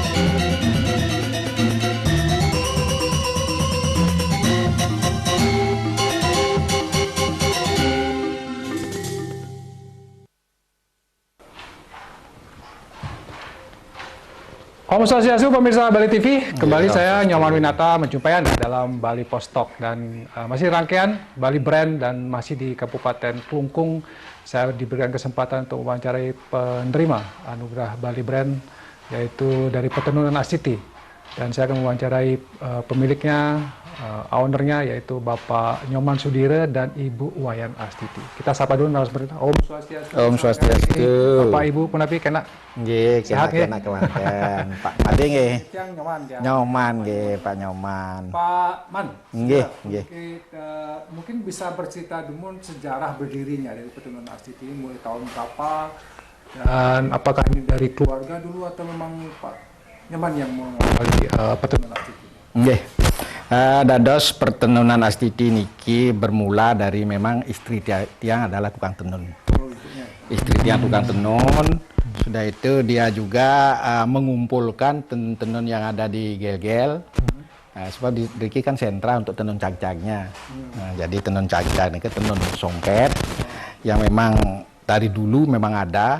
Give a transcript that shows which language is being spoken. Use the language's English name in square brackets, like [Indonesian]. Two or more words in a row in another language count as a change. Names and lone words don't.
[Balinese] Om Swastiastu [Indonesian] pemirsa Bali TV, kembali saya Nyoman Winata menjumpai Anda dalam Bali Post Talk dan masih rangkaian Bali Brand dan masih di Kabupaten Klungkung. Saya diberikan kesempatan untuk mewawancarai penerima anugerah Bali Brand yaitu dari Petenunan Astiti, dan saya akan mewawancarai pemiliknya, ownernya yaitu Bapak Nyoman Sudire dan Ibu Wayan Astiti. Kita sapa dulu narasumber. [Balinese] Om Swastiastu. Om Swastiastu. Bapak Ibu punapi kena. Nggih, [Indonesian] Sehat [Balinese] kena kelanten. Pak Made nggih. Nyoman. Nyoman nggih, Pak Nyoman. Pak Man. Nggih, nggih. [Indonesian] Mungkin bisa bercerita dulu sejarah berdirinya dari Petenunan Astiti mulai tahun berapa, dan apakah ini dari keluarga dulu atau memang Pak Nyoman yang mengawali Petenunan Astiti? [Balinese] Nggih. Dados [Indonesian] Petenunan Astiti niki bermula dari memang istri tiang adalah tukang tenun. Istri tiang tukang tenun. Sudah itu dia juga mengumpulkan tenun yang ada di Gel-Gel. Sebab di Riki kan sentra untuk tenun cag-cagnya. Jadi tenun cag-cag ini tenun songket yang memang dari dulu memang ada.